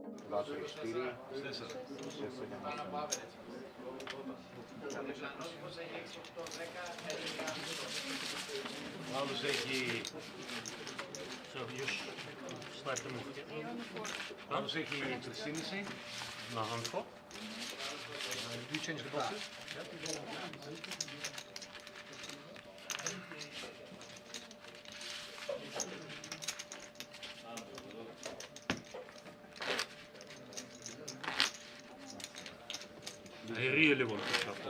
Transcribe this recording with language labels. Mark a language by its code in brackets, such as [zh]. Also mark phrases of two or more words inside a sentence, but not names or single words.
[el] Ο άλλος έχει... [en] So you start to move. [el] Ο άλλος έχει 3,5. [en] No, on 4. Do you change the boxes? I really want to shuffle.